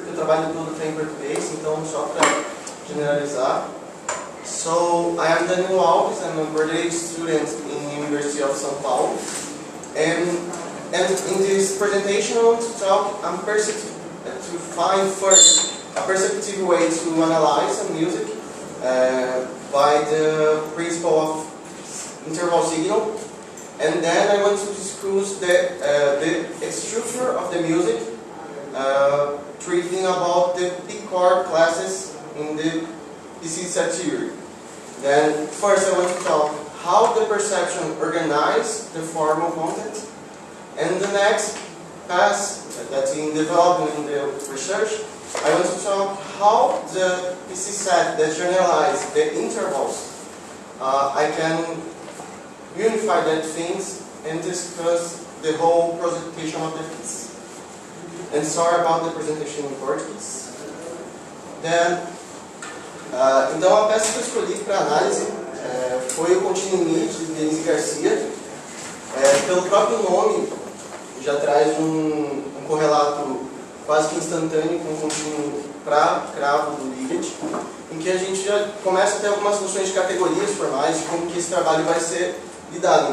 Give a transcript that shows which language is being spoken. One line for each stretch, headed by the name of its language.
Portuguese: trabalho todo está em português, então só para generalizar.
English: So, I am Daniel Alves, I'm a graduate student in University of São Paulo. And in this presentation I want to talk, to find first a perceptive way to analyze a music by the principle of interval signal. And then I want to discuss the structure of the music, treating about the P chord classes in the PC set theory. Then first I want to talk how the perception organizes the formal content. And the next pass, that's in development in the research, I want to talk how the PC set that generalize the intervals, I can unify that things and discuss the whole presentation of the piece. And sorry about the presentation in Portuguese.
Portuguese: Then, então a peça que eu escolhi para análise foi o Continuum Mid, de Denise Garcia. Pelo próprio nome, já traz um correlato quase que instantâneo com o contínuo para cravo do Liggett, em que a gente já começa a ter algumas noções de categorias formais, de como que esse trabalho vai ser lidado.